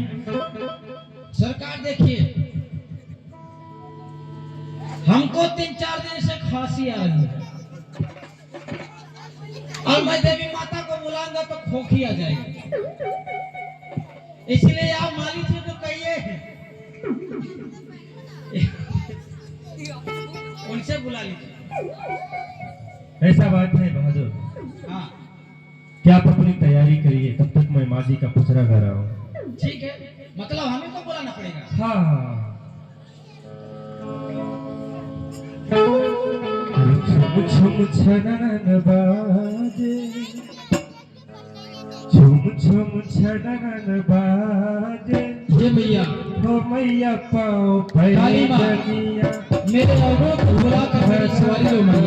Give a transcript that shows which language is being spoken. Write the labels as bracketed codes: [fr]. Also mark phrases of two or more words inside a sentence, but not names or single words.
[hi] सरकार देखिए, हमको 3-4 दिन से खांसी आ रही है और मैं देवी माता को बुलाऊंगा तो खोखी आ जाएगी, इसलिए आप मालिक से जो कहिए उनसे बुला लीजिए। ऐसा बात है बहादुर, हाँ क्या आप अपनी तैयारी करिए, तब तक मैं माँ जी का पुचरा कर रहा हूँ। ठीक है, मतलब हमें को बुलाना पड़ेगा। हाँ, छुम छुम छनन बाजे, छुम छुम छनन बाजे, ये मैया हो मैया पाओ काली माँ, भैया मेरे लोगों को बुला कर मेरी सवारी लो मैया।